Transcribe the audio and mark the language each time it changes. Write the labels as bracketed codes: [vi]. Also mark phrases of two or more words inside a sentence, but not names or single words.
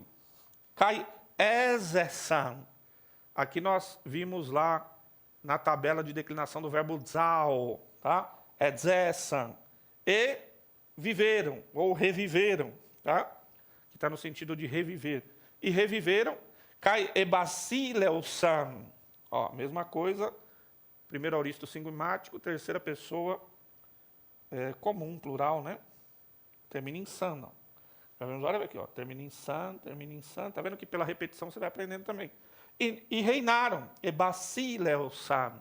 [el] Καὶ ἔζησαν. [pt] Aqui nós vimos lá na tabela de declinação do verbo zao, tá? Ezesan. E viveram, ou reviveram, tá? Que está no sentido de reviver. E reviveram, [el] καὶ ἐβασίλευσαν. [pt] Ó, mesma coisa, primeiro auristo singumático, terceira pessoa comum, plural, né? Termina em san, ó. Olha aqui, ó, termina em san. Tá vendo que pela repetição você vai aprendendo também. E reinaram, ebasileusan.